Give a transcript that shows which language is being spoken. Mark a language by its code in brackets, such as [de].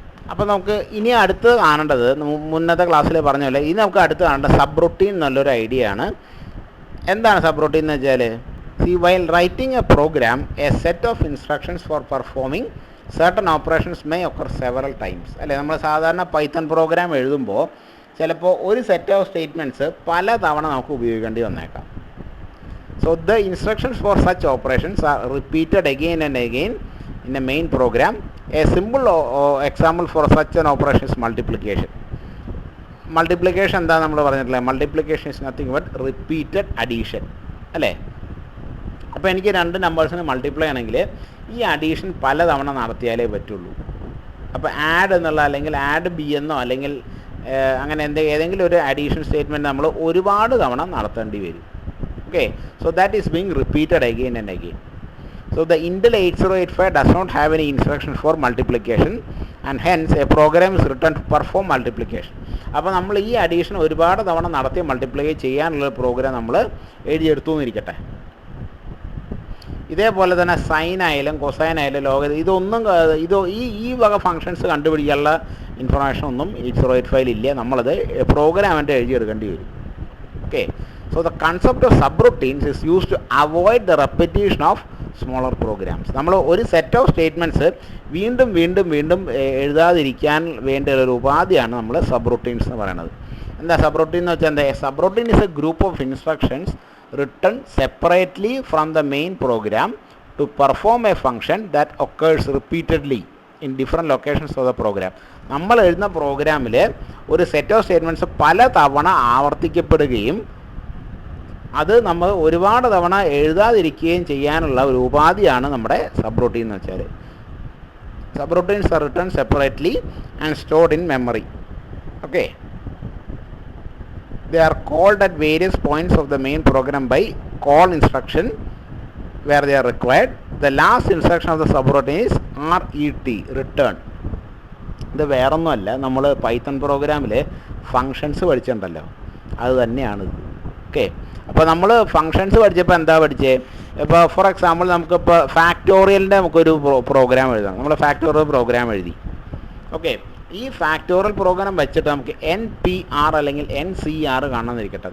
[ml] അപ്പോൾ നമുക്ക് ഇനി അടുത്ത് കാണേണ്ടത് മുന്നത്തെ ക്ലാസ്സിൽ പറഞ്ഞ പോലെ ഇനി നമുക്ക് അടുത്ത് കാണേണ്ട സബ് റൂട്ടീൻ എന്നുള്ളൊരു ഐഡിയ ആണ്. എന്താണ് സബ് റൂട്ടീൻ എന്ന് വെച്ചാൽ, [en] while writing a program, a set of instructions for performing certain operations may occur several times. [ml] അല്ലേ, നമ്മൾ സാധാരണ പൈത്തൺ പ്രോഗ്രാം എഴുതുമ്പോൾ ചിലപ്പോൾ ഒരു സെറ്റ് ഓഫ് സ്റ്റേറ്റ്മെൻറ്റ്സ് പല തവണ നമുക്ക് ഉപയോഗിക്കേണ്ടി വന്നേക്കാം. [en] So the instructions for such operations are repeated again and again in a main program. A simple example for such an operation is multiplication. [ml] Multiplication എന്താ നമ്മൾ പറഞ്ഞിട്ടില്ല, [en] multiplication is nothing but repeated addition [ml] അല്ലേ. അപ്പോൾ എനിക്ക് രണ്ട് നമ്പേഴ്സിന് multiply ആണെങ്കിൽ ഈ addition പല തവണ നടത്തിയാലേ പറ്റുള്ളൂ. അപ്പോൾ ആഡ് എന്നുള്ള അല്ലെങ്കിൽ ആഡ് ബി എന്നോ അല്ലെങ്കിൽ അങ്ങനെ ഏതെങ്കിലും ഒരു അഡീഷൻ സ്റ്റേറ്റ്മെൻറ്റ് നമ്മൾ ഒരുപാട് തവണ നടത്തേണ്ടി വരും. [en] Okay, so that is being repeated again and again. So the Intel 8085 does not have any instructions for multiplication and hence a program is written to perform multiplication. [ml] അപ്പോൾ നമ്മൾ ഈ അഡീഷൻ ഒരുപാട് തവണ നടത്തി മൾട്ടിപ്ലൈ ചെയ്യാനുള്ള പ്രോഗ്രാം നമ്മൾ എഴുതിയെടുത്തു എന്നിരിക്കട്ടെ. ഇതേപോലെ തന്നെ സൈൻ ആയാലും കൊസൈൻ ആയാലും ഇതൊന്നും ഈ വക ഫങ്ഷൻസ് കണ്ടുപിടിക്കാനുള്ള ഇൻഫർമേഷൻ ഒന്നും 8085 ഇല്ല. നമ്മളത് പ്രോഗ്രാമിൻ്റെ എഴുതിയെടുക്കേണ്ടി വരും. [en] Okay, so the concept of subroutines is used to avoid the repetition of smaller programs. [ml] നമ്മൾ ഒരു സെറ്റ് ഓഫ് സ്റ്റേറ്റ്മെൻറ്റ്സ് വീണ്ടും വീണ്ടും വീണ്ടും എഴുതാതിരിക്കാൻ വേണ്ട ഒരു ഉപാധിയാണ് നമ്മൾ സബ്റൂട്ടീൻസ് എന്ന് പറയുന്നത്. എന്താ സബ്റൂട്ടീൻ എന്ന് വെച്ചാൽ എന്താ? [en] Subroutine is a group of instructions written separately from the main program to perform a function that occurs repeatedly in different locations of the program. [ml] നമ്മൾ എഴുതുന്ന പ്രോഗ്രാമിൽ ഒരു സെറ്റ് ഓഫ് സ്റ്റേറ്റ്മെൻറ്റ്സ് പല തവണ ആവർത്തിക്കപ്പെടുകയും അത് നമ്മൾ ഒരുപാട് തവണ എഴുതാതിരിക്കുകയും ചെയ്യാനുള്ള ഒരു ഉപാധിയാണ് നമ്മുടെ സബ്റൂട്ടീൻ എന്ന് വെച്ചാൽ. [en] Subroutines are written separately and stored in memory. Okay, they are called at various points of the main program by call instruction where they are required. The last instruction of the subroutine is RET, return. [ml] ഇത് വേറൊന്നുമല്ല, നമ്മൾ Python പ്രോഗ്രാമിൽ functions പഠിച്ചിട്ടുണ്ടല്ലോ, അത് തന്നെയാണിത്. Okay, അപ്പോൾ നമ്മൾ functions പഠിച്ചപ്പോൾ എന്താ പഠിച്ചത്? ഇപ്പോൾ [en] for example [ml] നമുക്കിപ്പോൾ ഫാക്ടോറിയലിൻ്റെ നമുക്കൊരു പ്രോഗ്രാം എഴുതാം. നമ്മൾ ഫാക്ടോറിയൽ പ്രോഗ്രാം എഴുതി. ഓക്കെ, ഈ ഫാക്ടോറിയൽ പ്രോഗ്രാം വെച്ചിട്ട് നമുക്ക് NPR അല്ലെങ്കിൽ NCR കാണാമെന്നിരിക്കട്ടെ.